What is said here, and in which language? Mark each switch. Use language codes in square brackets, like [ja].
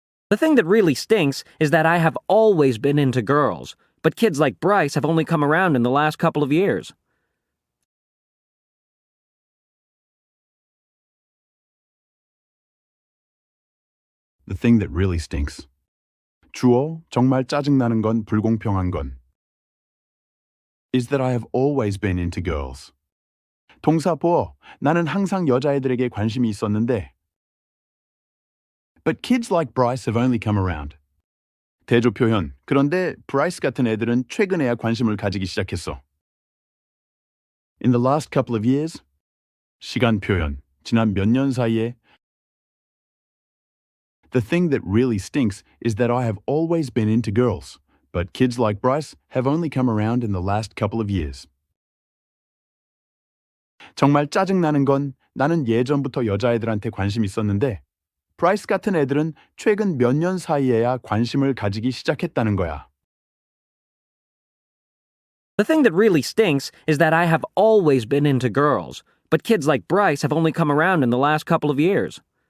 [en] The thing that really stinks is that I have always been into girls, but kids like Bryce have only come around in the last couple of years. The thing that really stinks. [ko] 주어, 정말 짜증나는 건 불공평한 건. [en] Is that I have always been into girls. [ko] 동사 보어, 나는 항상 여자애들에게 관심이 있었는데. [en] But kids like Bryce have only come around. [ko] 대조 표현, 그런데 브라이스 같은 애들은 최근에야 관심을 가지기 시작했어. [en] In the last couple of years. [ko] 시간 표현, 지난 몇 년 사이에. [en] The thing that really stinks is that I have always been into girls, but kids like Bryce have only come around in the last couple of years. [ko] 정말 짜증나는 건 나는 예전부터 여자애들한테 관심 있었는데, 브라이스 같은 애들은 최근 몇 년 사이에야 관심을 가지기 시작했다는 거야. [en] The thing that really stinks is that I have always been into girls, but kids like Bryce have only come around in the last couple of years.